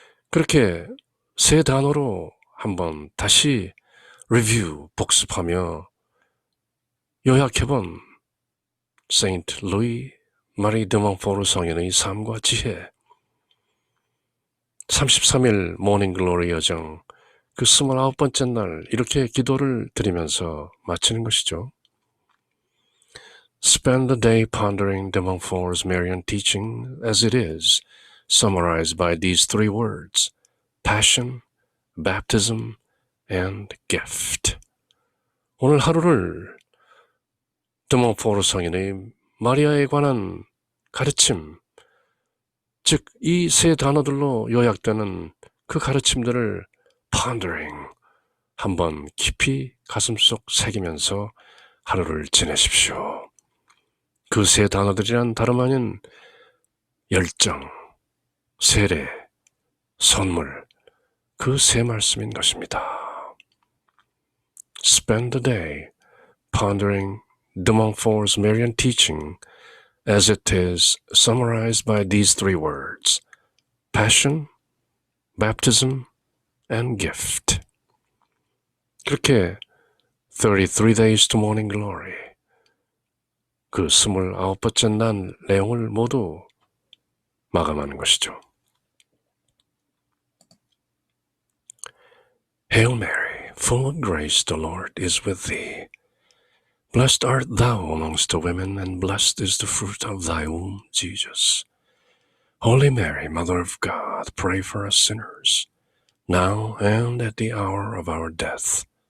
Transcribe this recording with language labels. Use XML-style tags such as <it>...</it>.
<ko>그렇게 세 단어로 한번 다시 리뷰, 복습하며 요약해본 세인트 루이 마리 드 몬포르 성인의 삶과 지혜, 33일 모닝 글로리 여정, 그 29번째 날 이렇게 기도를 드리면서 마치는 것이죠.</ko> <en>Spend the day pondering de Montfort's Marian teaching as it is summarized by these three words: passion, baptism, and gift.</en> <ko>오늘 하루를 드 몬포르 성인의 마리아에 관한 가르침, 즉 이 세 단어들로 요약되는 그 가르침들을 pondering, 한번 깊이 가슴속 새기면서 하루를 지내십시오. 그 세 단어들이란 다름 아닌 열정, 세례, 선물, 그 세 말씀인 것입니다.</ko> <en>Spend the day pondering de Montfort's Marian teaching as it is summarized by these three words: passion, baptism, and gift.</en> <ko>그렇게</ko> <en>33 days to morning glory,</en> <ko>그 29번째 날 내용을 모두 마감하는 것이죠.</ko> <en>Hail Mary, full of grace, the Lord is with thee. Blessed art thou amongst the women, and blessed is the fruit of thy womb, Jesus. Holy Mary, Mother of God, pray for us sinners, now and at the hour of our death.</en>